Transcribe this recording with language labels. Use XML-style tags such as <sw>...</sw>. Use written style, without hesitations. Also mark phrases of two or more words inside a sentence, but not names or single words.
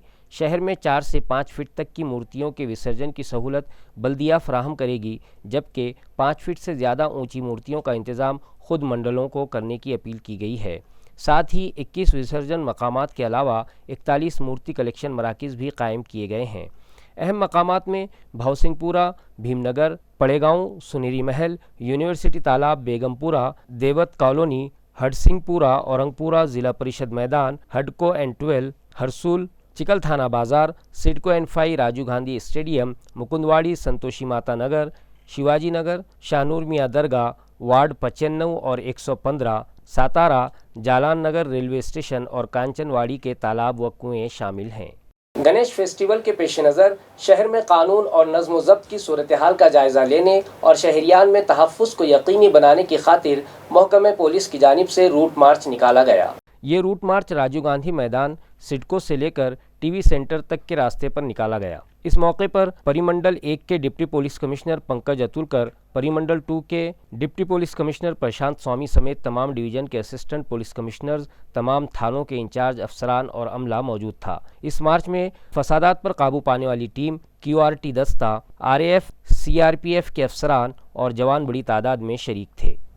<ur>شہر میں 4 سے 5 فٹ تک کی مورتیوں کے وسرجن کی سہولت بلدیہ فراہم کرے گی، جبکہ 5 فٹ سے زیادہ اونچی مورتیوں کا انتظام خود منڈلوں کو کرنے کی اپیل کی گئی ہے۔ ساتھ ہی 21 وسرجن مقامات کے علاوہ 41 مورتی کلیکشن مراکز بھی قائم کیے گئے ہیں۔ اہم مقامات میں بھاؤ سنگھ پورہ، بھیم نگر، پڑے گاؤں، سنیری محل، یونیورسٹی تالاب، بیگم پورہ، دیوت کالونی، ہڈ سنگھ پورہ، اورنگ پورہ، ضلع پریشد میدان، ہڈکو N12، ہرسول، چکل تھانہ بازار، سڈکو N5، راجیو گاندھی اسٹیڈیم، مکندواڑی، سنتوشی ماتا نگر، شیواجی نگر، شاہ نور میاں درگاہ، وارڈ 95 اور 115، ساتارہ، جالان نگر</ur> <en>railway station</en> <ur>اور کانچن واڑی کے تالاب و کنویں شامل ہیں۔ گنیش فیسٹیول کے پیش نظر شہر میں قانون اور نظم و ضبط کی صورتحال کا جائزہ لینے اور شہریان میں تحفظ کو یقینی بنانے کی خاطر محکمہ پولیس کی جانب سے</ur> <en>route march</en> <ur>نکالا گیا۔ یہ</ur> <en>route march</en> <ur>راجیو گاندھی میدان، سڈکو سے لے کر ٹی وی سینٹر تک کے راستے پر نکالا گیا۔ اس موقع پر پریمنڈل 1 کے</ur> <en>deputy police commissioner</en> <ur>پنکج اتولکر، پریمنڈل 2 کے</ur> <en>deputy police commissioner</en> <ur>پرشانت سوامی سمیت تمام ڈویژن کے</ur> <en>assistant police commissioners,</en> <ur>تمام تھانوں کے انچارج افسران اور عملہ موجود تھا۔ اس مارچ میں فسادات پر قابو پانے والی ٹیم، QRT دستہ، RAF، CRPF کے افسران اور جوان بڑی تعداد میں شریک تھے۔</ur>